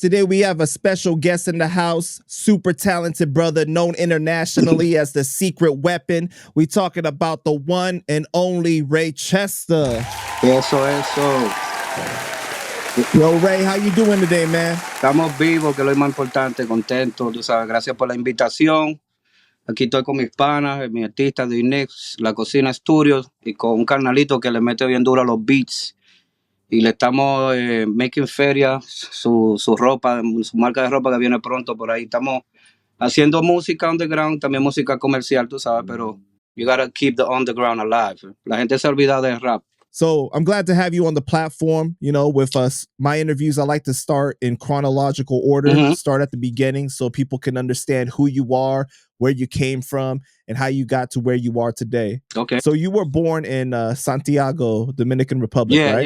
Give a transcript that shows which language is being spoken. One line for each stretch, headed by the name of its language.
English: Today we have a special guest in the house, super talented brother known internationally as the Secret Weapon. We talking about the one and only Reychesta.
Spanish: Eso.
English: Yo, Ray, how you doing today, man?
Spanish: Estamos vivos, que es lo más importante, contento, tú sabes. Gracias por la invitación. Aquí estoy con mis panas, mi artista de Inex, La Cocina Studios, y con un carnalito que le mete bien duro a los beats. Y le estamos making feria, su ropa, su marca de ropa que viene pronto por ahí. Estamos haciendo música underground, también música comercial, tú sabes, pero
English: you gotta keep the underground alive.
Spanish: La gente se olvida del rap.
English: So I'm glad to have you on the platform, you know, with us. My interviews, I like to start in chronological order, start at the beginning so people can understand who you are, where you came from, and how you got to where you are today. Okay. So you were born in Santiago, Dominican Republic, right?